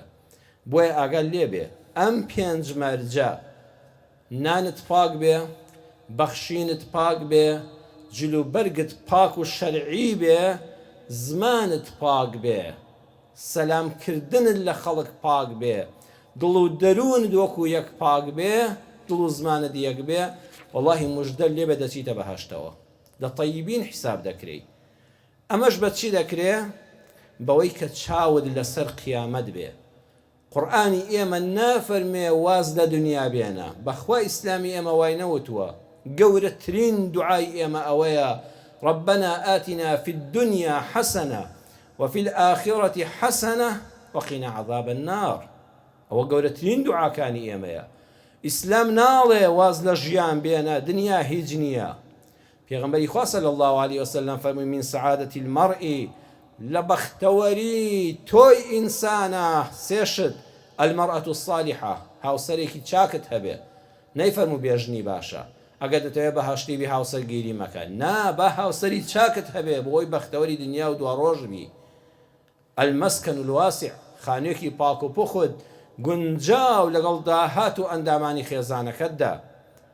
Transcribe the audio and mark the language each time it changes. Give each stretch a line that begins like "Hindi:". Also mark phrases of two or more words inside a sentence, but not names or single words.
Central Kurdish: بۆیە ئاگەر لێبێ ئەم پێنج مەرجە نانت پاک بێ، بەخشینت پاک بێ، جلوبەرگت پاک و شەرعی بێ، زمانت پاک بێ، سەلامکردنت لە خەڵک پاک بێ، دڵ و دەروونت وەکو یەک پاک بێ، دڵ و زمانت یەک بێ، وەڵڵاهی موژدە لێبێ دەچیتە بەهەشتەوە، لە طەیبین حیساب دەکرێ. ئەمەش بە چی دەکرێ؟ بەوەی کە چاود لەسەر قیامەت بێ. قورئانی ئێمە نافەرمێ واز لە دنیا بێنە. بەخوا ئیسلامی ئێمە وای نەوتووە گەورەترین دوعای ئێمە ئەوەیە
Arabic: ربنا آتنا في الدنيا حسنة وفي الآخرة حسنة وقنا عذاب النار.
Central Kurdish: ئەوە گەورەترین دوعاکانی ئێمەیە. ئیسلام ناڵێ واز لە ژیان بێنە، دنیا هیچ نییە. پێغەمبەری خوا
Arabic: صلی الله عليه وسلم فەرمووی من سعادة المرء
Central Kurdish: لە بەختەوەری تۆی ئینسانە سێشت
Arabic: المرأة الصالحة،
Central Kurdish: هاوسەرێکی چاکت هەبێ. نەیفەرموو بێژنی باشە. ئەگەر دەتەوێت بەهەشتی بی هاوسەرگیری مەکە. نا، بە هاوسەری چاکت هەبێ بۆی بەختەوەری دنیا و دواڕۆژ بی.
Arabic: المەسکەن الواسع،
Central Kurdish: خانوێکی پاک و پوخت گونجاو لەگەڵ داهات و ئەندامانی خێزانەکەتدا.